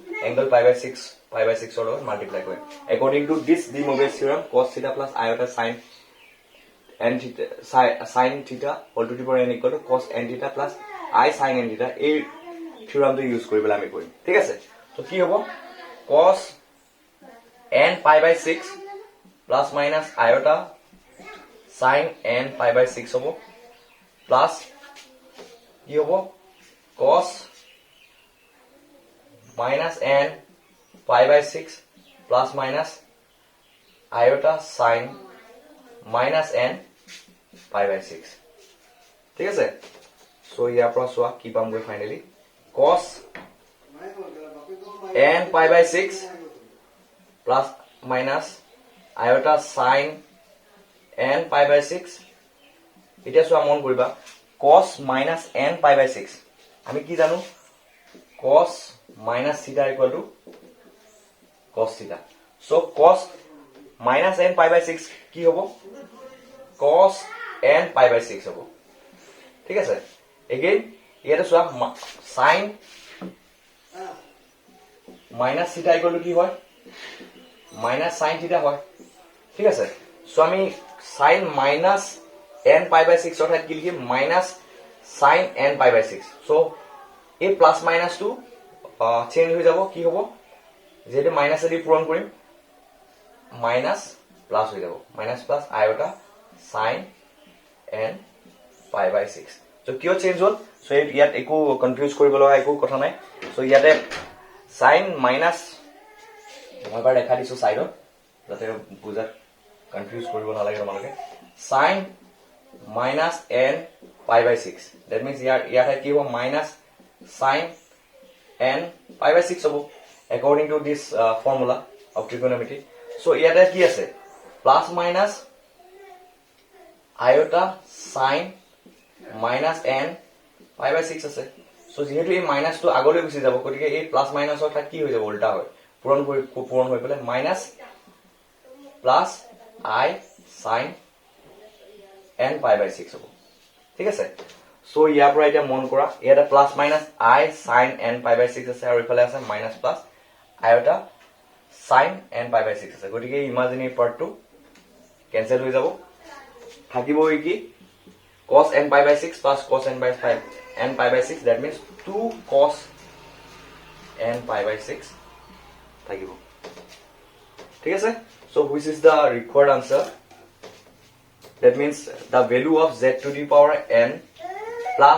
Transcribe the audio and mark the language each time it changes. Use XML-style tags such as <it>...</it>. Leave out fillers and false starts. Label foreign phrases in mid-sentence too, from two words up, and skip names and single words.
<en>angle pi by 6 or multiply কৰিম according to this de Moivre's theorem cos theta plus iota sin n theta sin theta all to the power n equal to cos n theta plus I sin n theta</en> <as>এই থিওৰামটো ইউজ কৰিবলৈ আমি কৰিম ঠিক আছে তো কি হ'ব</as> <en>cos n pi by 6 plus minus iota sin n pi by 6 হ'ব plus</en> <as>কি হ'ব</as> <en>cos minus n pi by 6 plus minus iota sin minus n pi by 6</en> <as>ঠিক আছে</as> <en>so</en> <as>ইয়াৰ পৰা চোৱা কি পাম গৈ ফাইনালি</as> <en>cos n pi by 6 plus minus iota sin n pi by 6</en> <as>এতিয়া চোৱা মন কৰিবা</as> <en>cos minus n pi by 6</en> <as>আমি কি জানো</as> <en>cos minus theta equal to cos theta so cos minus n pi by 6</en> <as>কি হ'ব</as> <en>cos n pi by 6</en> <as>হ'ব ঠিক আছে</as> <en>again</en> <as>ইয়াতে চোৱা</as> <en>sin minus theta equal to</en> <as>কি হয়</as> <en>minus sin theta</en> <as>হয় ঠিক আছে সো আমি</as> <en>sin minus n pi by 6</en> <as>অর্থাৎ কি লিখিম</as> <en>minus sin n pi by</en> <as>6 সো এই</as> <en>plus minus</en> <as>টু চেঞ্জ হৈ যাব কি হ'ব যেটো মাইনাস এদি পূৰণ কৰিম</as> <en>minus plus</en> <as>হৈ যাব মাইনাস</as> <en>plus i sin n pi by 6</en> <as>সো কিয় চেঞ্জ হ'ল সো ইয়াত একো কনফিউজ কৰিব লগা একো কথা নাই সো ইয়াতে</as> <en>sin minus</en> <as>মই এবাৰ দেখা দিছো সাইডত যাতে বুজাত কনফিউজ কৰিব নালাগে তোমালোকে</as> <en>sin minus n pi by 6 that means</en> <as>ইয়াতে কি হ'ব</as> <en>minus sin n pi by 6</en> <as>হ'ব</as> <en>according to this formula of trigonometry so</en> <as>ইয়াতে কি আছে</as> <en>plus minus iota sin minus n pi by 6</en> <as>আছে so যেহেতু এই মাইনাস টো আগলৈ গুচি যাব গতিকে এই</as> <en>plus minus</en> <as>অর্থাৎ কি হৈ যাব উল্টা হয় পূৰণ হৈ পেলে</as> <en>minus plus i sin n pi by 6</en> <as>হ'ব ঠিক আছে সো ইয়াৰ পৰা এটা মন কৰা ইয়াতে</as> <en>plus minus i sin n pi by 6</en> <as>আছে আৰু ইফালে আছে</as> <en>minus plus iota sin n pi by 6</en> <as>আছে গতিকে ইমাজিনাৰী পাৰ্টটো কেনসেল হৈ যাব থাকিব কি</as> <en>cos n pi by 6 plus cos n by 5 n pi by 6 that means 2 cos n pi by 6</en> <as>থাকিব ঠিক আছে</as> <en>so which is the required answer that means the value of z to the power n plus</en>